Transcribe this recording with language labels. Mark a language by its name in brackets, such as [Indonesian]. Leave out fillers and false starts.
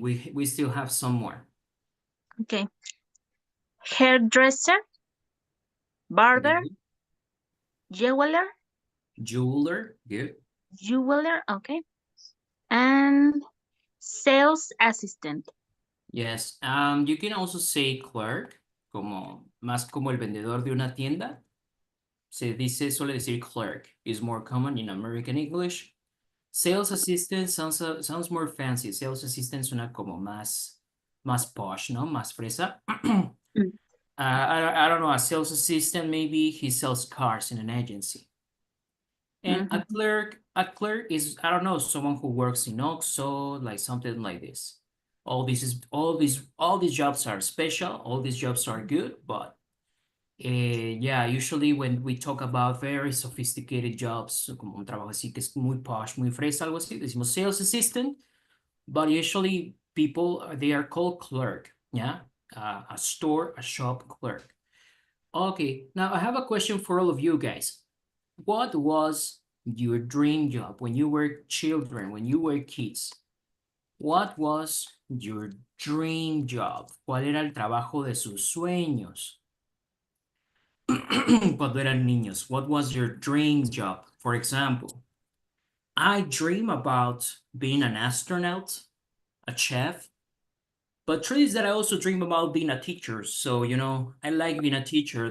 [English] We still have some more. Okay. Hairdresser, barber, Good. jeweler, Jeweler, good. jeweler, okay, and sales assistant. Yes. You can also say clerk, [Spanish] como más como el vendedor de una tienda. Suele decir [English] clerk is more common in American English. Sales assistant sounds more fancy. [Spanish] Sales assistant suena como más posh, ¿no? Más fresa. Mm. [English] I don't know, a sales assistant, maybe he sells cars in an agency. And Mhm. a clerk is, I don't know, someone who works in OXXO, like something like this. All these jobs are special. All these jobs are good, but yeah, usually when we talk about very sophisticated jobs, [Spanish] como un trabajo así que es muy posh, muy fresa, algo así, [English] decimos sales assistant, but usually people, they are called clerk, yeah? A shop clerk. Okay, now I have a question for all of you guys. What was your dream job when you were children, when you were kids? What was your dream job? [Spanish] ¿Cuál era el trabajo de sus sueños? Cuando eran niños, [English] what was your dream job? For example, I dream about being an astronaut, a chef, but truth is that I also dream about being a teacher. So, I like being a teacher.